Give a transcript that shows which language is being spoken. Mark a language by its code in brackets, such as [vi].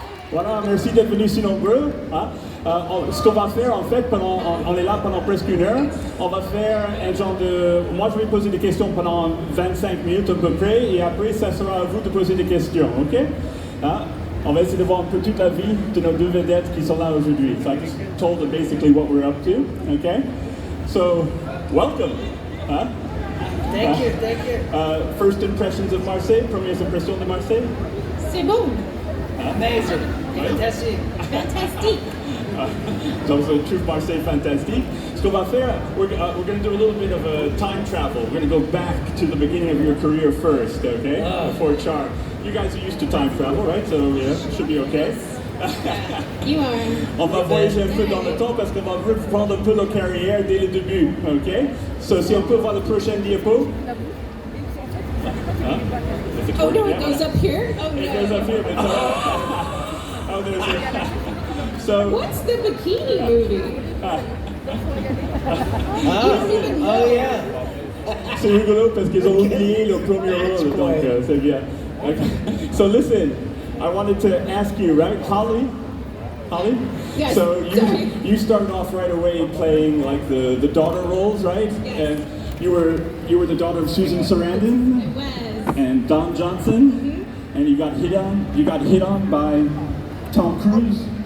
[fr] Voilà, merci d'être venus si nombreux. Hein? Ce qu'on va faire en fait, on est là pendant presque une heure. On va faire un genre de... Moi je vais poser des questions pendant 25 minutes à peu près et après ça sera à vous de poser des questions, ok? Hein? On va essayer de voir un peu toute la vie de nos deux vedettes qui sont là aujourd'hui. [en] So I just told them basically what we're up to, okay? So, welcome! Hein? Thank you. First impressions of Marseille, [fr] premières impressions de Marseille? C'est bon. [en] Amazing. Fantastic. [fr] Fantastique. [en] So it's a true Marseille fantastique. [fr] Ce qu'on va faire, [en] we're going to do a little bit of a time travel. We're going to go back to the beginning of your career first, okay? Before Char. You guys are used to time travel, right? So yeah, it should be okay. You are. [fr] On va voyager un peu dans le temps parce qu'on va reprendre un peu nos carrières dès le début, ok? So si on peut voir le prochain diapo. Huh? [en] Oh no, it goes up here? Oh no. It goes up here, but oh, there's it. So, What's the bikini movie? Oh yeah. [fr] c'est rigolo parce qu'ils ont oublié le premier rôle, donc c'est bien. [en] Okay. So listen, I wanted to ask you, right, Holly? Yes, So sorry. you started off right away playing like the daughter roles, right? Yes. And you were the daughter of Susan Sarandon. It was. And Don Johnson, and you got hit on by Tom Cruise.